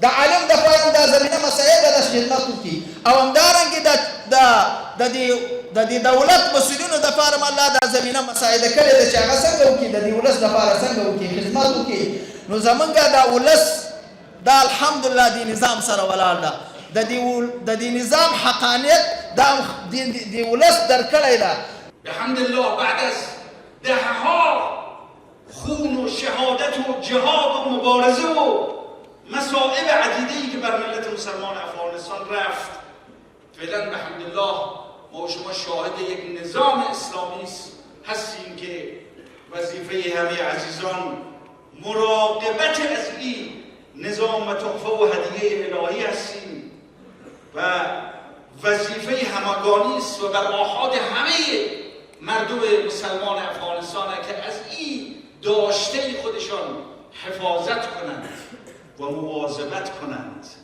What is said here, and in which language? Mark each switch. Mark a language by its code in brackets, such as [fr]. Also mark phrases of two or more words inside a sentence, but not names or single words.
[ps] د عالم دپاره دا زمینه مسایل د خدمت وکړي او همدارنګې د دې دولت مسؤلینو دپاره هم الله دا زمینه مساعده کړې ده چې هغه څنګه وکړي د دې ولس دپاره څنګه وکړي خدمت وکړي. نو زمونږ دا ولس دا الحمدلله دې نظام سره ولاړ ده د دې نظام حقانیت دا دې ولس درکړی ده. [ar] بحمد الله [fa] بعد از دهها خون و شهادت و جهاد و مبارزه و مصائب عدیده‌ای که بر ملت مسلمان افغانستان رفت، فعلا [ar] بحمد الله [fa] ما و شما شاهد یک نظام اسلامی هستیم که وظیفه همه عزیزان مراقبت از این نظام و تحفه و هدیه الهی هستیم و وظیفه همگانی است و بر آحاد همه مردم مسلمان افغانستان که از این داشته خودشان حفاظت کنند و مواظبت کنند.